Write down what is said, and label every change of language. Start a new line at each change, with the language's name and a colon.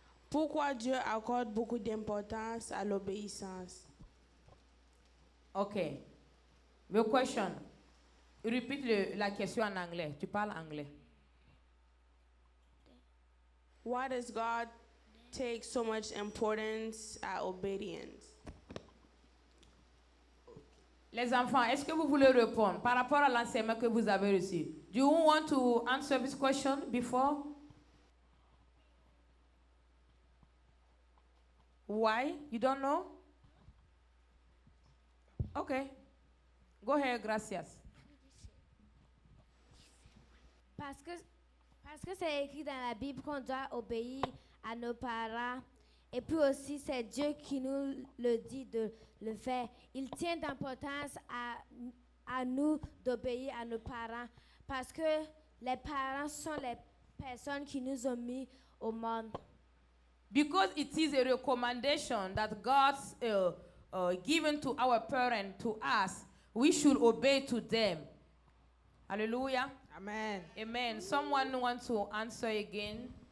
French: Pourquoi Dieu accorde beaucoup d'importance à l'obéissance?
English: Okay. The question. Repeat
French: la question en anglais. Tu parles anglais.
English: Why does God take so much importance at obedience?
French: Les enfants, est-ce que vous voulez répondre par rapport à l'enseignement que vous avez reçu?
English: Do you want to answer this question before? Why? You don't know? Okay. Go ahead, gracias.
French: Parce que c'est écrit dans la Bible qu'on doit obéir à nos parents. Et puis aussi, c'est Dieu qui nous le dit de le faire. Il tient d'importance à nous d'obéir à nos parents parce que les parents sont les personnes qui nous ont mis au monde.
English: Because it is a recommendation that God's given to our parents, to us, we should obey to them. Hallelujah. Amen. Amen. Someone wants to answer again?